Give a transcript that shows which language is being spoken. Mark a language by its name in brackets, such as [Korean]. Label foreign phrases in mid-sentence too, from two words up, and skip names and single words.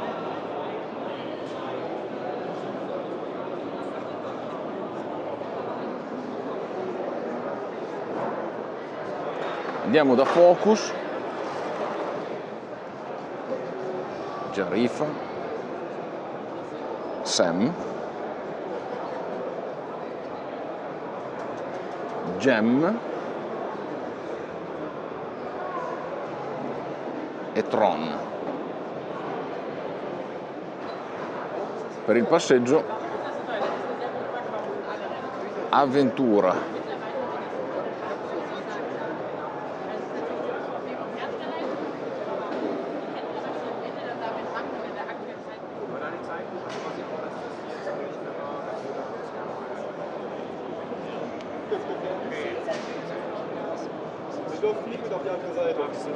[Italian] Andiamo da Focus, Jarifa, Sam, Gem e Tron. Per il passeggio Avventura. [German] Wir dürfen nicht mit auf die andere Seite.